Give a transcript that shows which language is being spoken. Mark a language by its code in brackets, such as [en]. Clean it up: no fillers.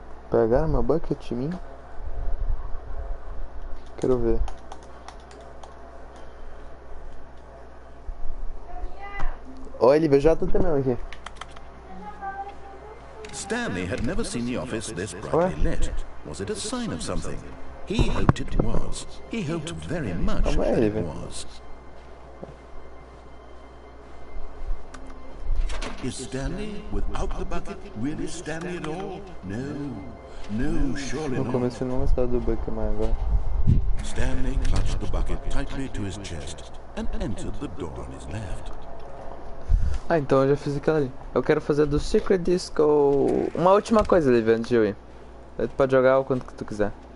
[pt] Pegaram meu bucket em mim? Quero ver. Olha, eu já tô terminando aqui. [en] STaNlEy had never seen the office this brightly lit. Was it a sign of something? He hoped it was. He hoped very much that it was. Is STaNlEy, without the bucket, really STaNlEy at all? No, surely No not. [pt] começo eu não gostava do bucket, mas agora. [en] STaNlEy clutched the bucket tightly to his chest and entered the door on his left. [pt] Ah, então eu já fiz aquela ali. Eu quero fazer do Secret Disco. Uma última coisa, Liv, antes de eu ir. Aí tu pode jogar o quanto que tu quiser.